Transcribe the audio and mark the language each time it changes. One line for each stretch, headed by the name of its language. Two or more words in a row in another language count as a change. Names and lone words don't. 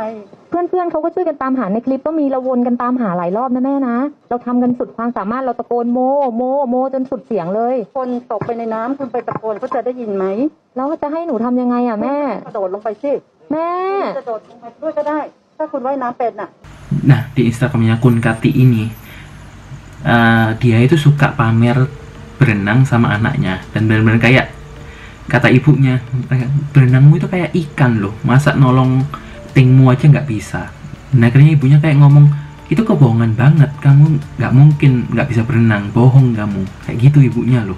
Thai: เพื่อนๆเขาก็ช่วยกันตามหาในคลิปก็มีเราวนกันตามหาหลายรอบนะแม่นะเราทำกันสุดความสามารถเราตะโกนโมโมโมจนสุดเสียงเลย คนตกไปในน้ำคุณไปตะโกนเขาจะได้ยินไหม แล้วจะให้หนูทำยังไงอ่ะแม่ กระโดดลงไปสิ แม่ กระโดดลงไปด้วยก็ได้ ถ้าคุณว่ายน้ำเป็นน่ะ
Indonesian: Nah, di Instagramnya Kun Kati ini, dia itu suka pamer berenang sama anaknya dan benar-benar kayak kata ibunya, berenangmu itu kayak ikan loh, masa nolong Temo aja nggak bisa. Nah, akhirnya ibunya kayak ngomong, itu kebohongan banget, kamu nggak mungkin nggak bisa berenang, bohong kamu, kayak gitu ibunya loh.